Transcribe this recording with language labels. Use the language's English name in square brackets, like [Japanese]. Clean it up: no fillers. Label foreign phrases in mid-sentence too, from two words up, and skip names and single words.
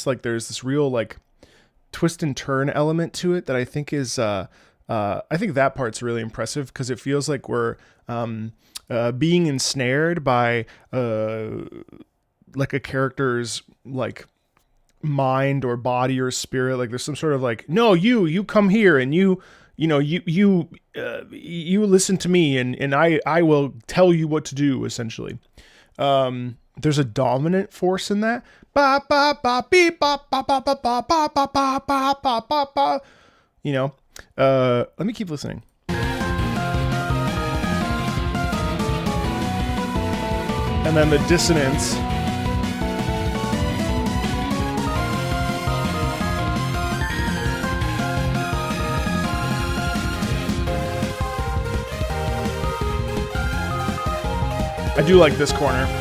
[English] Like there's this real like twist and turn element to it that I think is I think that part's really impressive because it feels like we're being ensnared by like a character's like mind or body or spirit. Like there's some sort of like, no, you come here and you listen to me and I will tell you what to do, essentially. There's a dominant force in that. Ba ba ba beep ba ba ba ba ba ba ba ba ba ba ba ba. You know, let me keep listening. And then the dissonance. I do like this corner.